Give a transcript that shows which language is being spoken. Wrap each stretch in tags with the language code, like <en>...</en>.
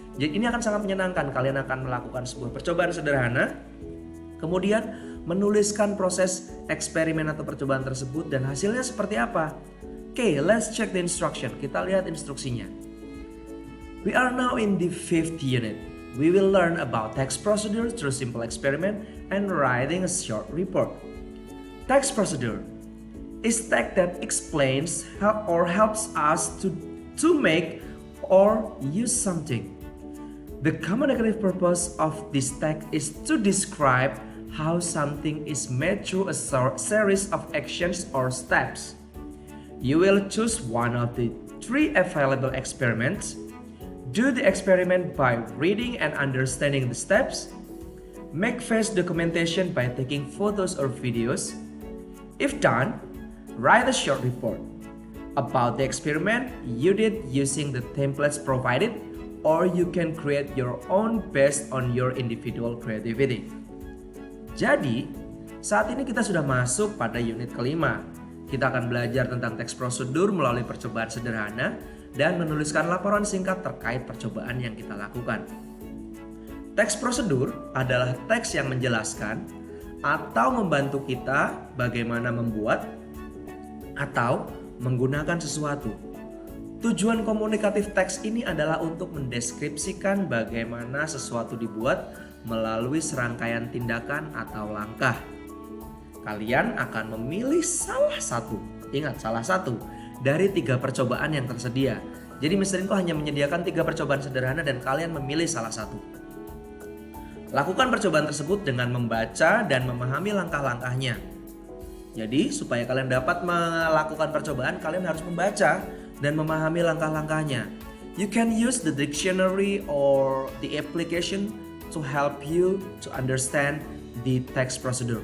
<id>Jadi ini akan sangat menyenangkan. Kalian akan melakukan sebuah percobaan sederhana, kemudian menuliskan proses eksperimen atau percobaan tersebut dan hasilnya seperti apa.</id> <en>Okay, let's check the instruction.</en> <id>Kita lihat instruksinya.</id> <en>We are now in the 5th unit. We will learn about text procedure through simple experiment and writing a short report. Text procedure is text that explains or helps us to make or use something. The communicative purpose of this text is to describe how something is made through a series of actions or steps. You will choose one of the 3 available experiments. Do the experiment by reading and understanding the steps. Make face documentation by taking photos or videos. If done, write a short report about the experiment you did using the templates provided, or you can create your own based on your individual creativity.</en> <id>Jadi, saat ini kita sudah masuk pada unit kelima. Kita akan belajar tentang teks prosedur melalui percobaan sederhana dan menuliskan laporan singkat terkait percobaan yang kita lakukan. Teks prosedur adalah teks yang menjelaskan atau membantu kita bagaimana membuat atau menggunakan sesuatu. Tujuan komunikatif teks ini adalah untuk mendeskripsikan bagaimana sesuatu dibuat melalui serangkaian tindakan atau langkah. Kalian akan memilih salah satu dari 3 percobaan yang tersedia. Jadi Mr. Inko hanya menyediakan 3 percobaan sederhana dan kalian memilih salah satu. Lakukan percobaan tersebut dengan membaca dan memahami langkah-langkahnya. Jadi supaya kalian dapat melakukan percobaan, kalian harus membaca dan memahami langkah-langkahnya.</id> <en>You can use the dictionary or the application to help you to understand the text procedure.</en>